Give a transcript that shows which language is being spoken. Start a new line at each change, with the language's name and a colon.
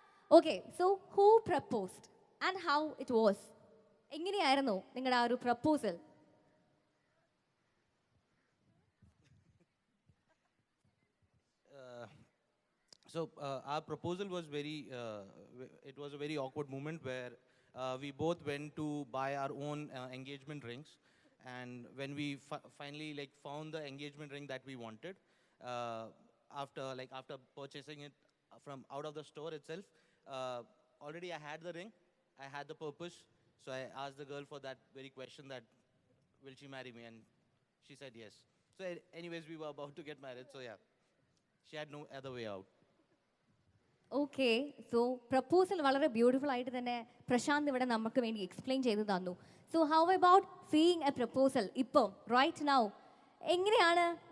English: Okay, so who proposed and how it was?
Malayalam: എങ്ങനെയായിരുന്നു നിങ്ങളുടെ ആ ഒരു proposal?
English: So our proposal was it was a very awkward moment where we both went to buy our own engagement rings, and when we finally found the engagement ring that we wanted, after purchasing it from out of the store itself, already I had the ring, I had the purpose, so I asked the girl for that very question, that will she marry me, and she said yes. So anyways, we were about to get married, so yeah, she had no other way out.
Malayalam: Okay, so proposal വളരെ beautiful ആയിട്ട് തന്നെ പ്രശാന്ത് ഇവിടെ നമുക്ക് വേണ്ടി explain ചെയ്ത് തന്നു.
English: So how about seeing a proposal ഇപ്പം right now?
Malayalam: എങ്ങനെയാണ്?